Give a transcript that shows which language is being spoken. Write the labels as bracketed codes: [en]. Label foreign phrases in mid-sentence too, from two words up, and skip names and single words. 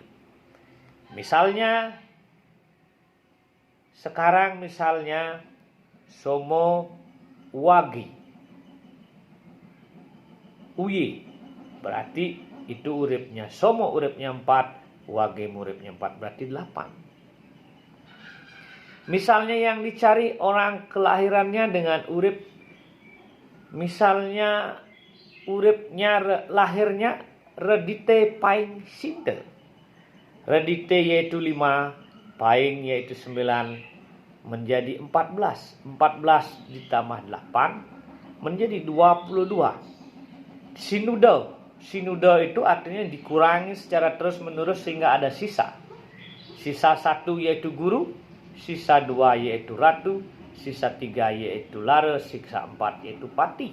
[id] Misalnya sekarang somo wagi uye, berarti itu uripnya somo uripnya 4, wage uripnya 4, berarti 8. Misalnya yang dicari orang kelahirannya dengan urip, misalnya uripnya lahirnya redite paing sinte. Redite yaitu 5, paing yaitu 9, menjadi 14. 14 ditambah 8 menjadi 22. Sinuda itu artinya dikurangi secara terus menerus sehingga ada sisa. Sisa 1 yaitu guru, sisa 2 yaitu ratu, sisa 3 yaitu laro, sisa 4 yaitu pati.